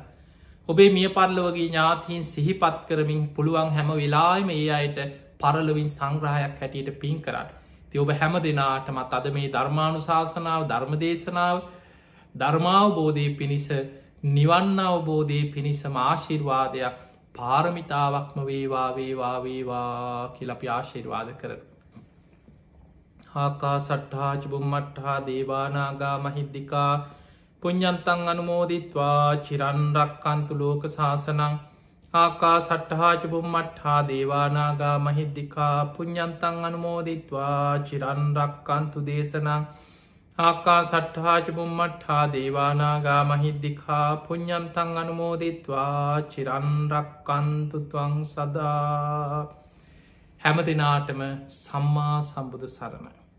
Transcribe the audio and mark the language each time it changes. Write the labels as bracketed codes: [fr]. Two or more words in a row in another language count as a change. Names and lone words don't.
[si] ඔබේ මිය පරලවගේ ඥාතීන් සිහිපත් කරමින් පුළුවන් හැම වෙලාම ඒ අයට පරලවින් සංග්‍රහයක් හැටියට පින් කරන්න. ති ඔබ හැම දෙනාටමත් අද මේ ධර්මානු ශාසනාව ධර්මදේශනාව ධර්මාවබෝධය පිණිස නිවන්න අවබෝධය පිණිසම ආශිර්වාදයක් පාරමිතාවක්ම වේවා කියලපි ආශිර්වාද කරන. [pi] ආකා සට්හා චුබුම්මට්හා දේවානාගා මහිද්දිකා පුඤ්ඤන්තං අනුමෝදිත්වා චිරන්රක්කන්තු ලෝක ශාසනං ආකා සට්හා චුබුම්මට්හා දේවානාගා මහිද්දිකා පුඤ්ඤන්තං අනුමෝදිත්වා චිරන්රක්කන්තු දේශනං ආකා සට්හා චුබුම්මට්හා දේවානාගා මහිද්දිකා පුඤ්ඤන්තං අනුමෝදිත්වා චිරන්රක්කන්තු ත්වං සදා. [si] හැම දෙනාටම සම්මා සම්බුදු සරණයි.